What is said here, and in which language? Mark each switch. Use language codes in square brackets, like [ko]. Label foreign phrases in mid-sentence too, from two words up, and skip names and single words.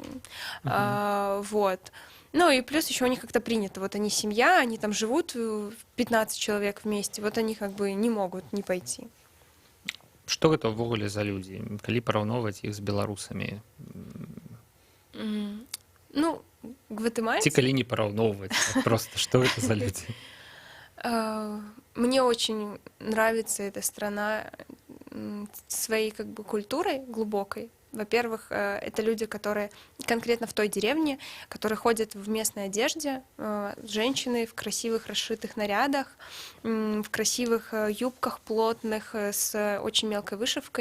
[ru] Вот. Ну и плюс еще у них как-то принято, вот они семья, они там живут, 15 человек вместе, вот они как бы не могут не пойти. [be] Што гэта ўвогуле за людзі, калі параўноўваць іх з беларусамі? Ну, гватэмальцы... Ці калі не параўноўваць, просто што это за людзі? [ru] Мне очень нравится эта страна своей как бы культурой глубокой. Во-первых, это люди, которые конкретно в той деревне, которые ходят в местной одежде, женщины в красивых расшитых нарядах, в красивых юбках плотных с очень мелкой вышивкой.